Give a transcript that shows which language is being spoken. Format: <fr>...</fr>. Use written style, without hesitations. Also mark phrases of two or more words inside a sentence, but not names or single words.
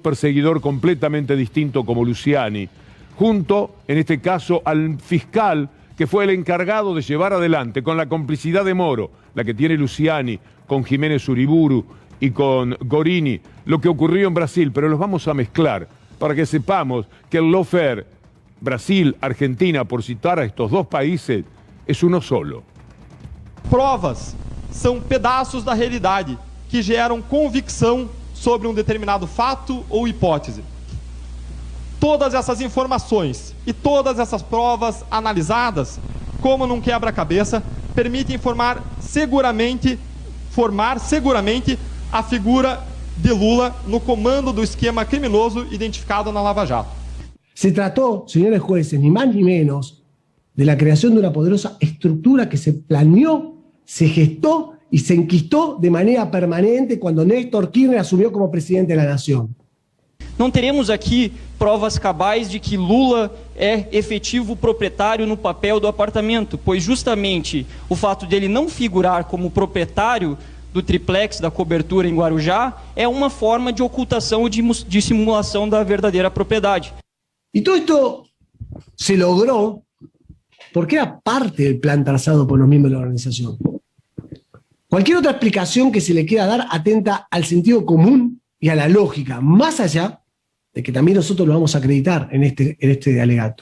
<es>perseguidor completamente distinto como Luciani, junto, en este caso, al fiscal que fue el encargado de llevar adelante, con la complicidad de Moro, la que tiene Luciani, con Jiménez Uriburu y con Gorini, lo que ocurrió en Brasil, pero los vamos a mezclar para que sepamos que el lawfare Brasil, Argentina, por citar a estos dos países, es uno solo.</es> <pt>Provas são pedaços da realidade que geram convicção sobre determinado fato ou hipótese. Todas essas informações e todas essas provas analisadas, como num quebra-cabeça, permitem formar seguramente a figura de Lula no comando do esquema criminoso identificado na Lava Jato.</pt> <es>Se trató, señores jueces, ni más ni menos, de la creación de una poderosa estructura que se planeó, se gestó y se enquistó de manera permanente cuando Néstor Kirchner asumió como presidente de la Nación.</es> <pt>Não teremos aqui provas cabais de que Lula é efetivo proprietário no papel do apartamento, pois justamente o fato de ele não figurar como proprietário do triplex da cobertura em Guarujá é uma forma de ocultação ou de simulação da verdadeira propriedade.</pt> <es>Y todo esto se logró porque era parte del plan trazado por los miembros de la organización. Cualquier otra explicación que se le quiera dar atenta al sentido común y a la lógica, más allá de que también nosotros lo vamos a acreditar en este alegato.</es>